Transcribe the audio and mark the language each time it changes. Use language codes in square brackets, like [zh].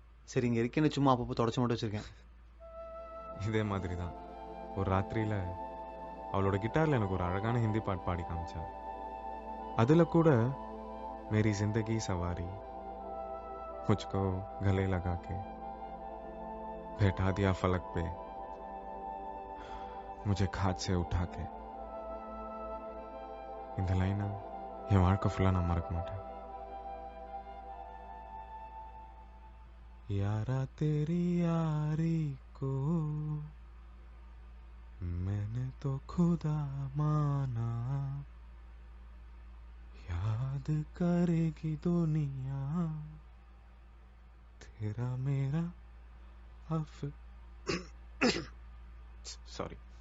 [ta] சரி, இங்கே இருக்கேன்னு சும்மா அப்பப்போ தொடச்சி மட்டும் வச்சுருக்கேன். இதே மாதிரி தான் ஒரு ராத்திரியில் அவளோட கிட்டாரில் எனக்கு ஒரு அழகான ஹிந்தி பாட்டு பாடி காமிச்சா. அதில் கூட [hi] मेरी जिंदगी सवारी मुझको गले लगा के बैठा दिया फलक पे मुझे खाद से उठा के. [ta] இந்த லைனை என் வாழ்க்கை ஃபுல்லாக நான் மறக்க மாட்டேன். [hi] यारा तेरी यारी को मैंने तो खुदा माना, याद करेगी दुनिया तेरा मेरा सॉरी.